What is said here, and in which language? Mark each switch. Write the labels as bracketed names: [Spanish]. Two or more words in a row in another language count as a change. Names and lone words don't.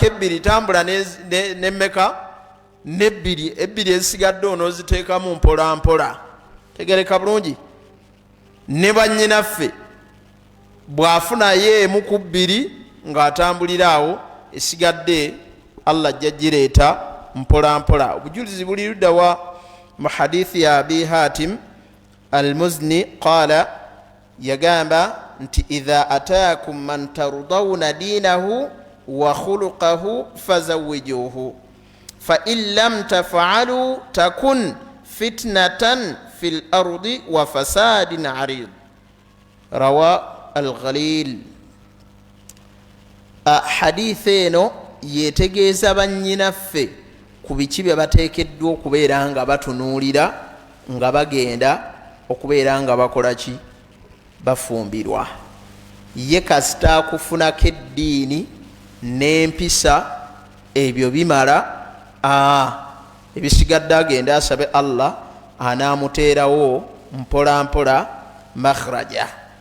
[Ganda] ebbiri tambula nemmeka ebbiri ezisigadde onooziteekamu mpola mpola tegereka bulungi ne bannyinaffe bw'afunayo emu ku bbiri ng'atambulira awo esigadde Allah ajja gireeta mpola mpola obujulizi buli ludda wa mu hadithi ya Abi Hatim al-Muzni qala yagamba nti [Arabic] إذا أتاكم من ترضون دينه وخلقه فزوجوه فإن لم تفعلوا تكن فتنة في الأرض وفساد عريض رواه الغليل. [Ganda] Hadithi eno yetegeeza bannyinaffe ku biki bye bateekeddwa okubeera nga batunuulira nga bagenda okubeera nga bakola ki bafumbirwa. Ye kasita akufunako eddiini n'empisa ebyo bimala ebisigadde agenda asabe Allah anaamuteerawo mpola mpola makhraja.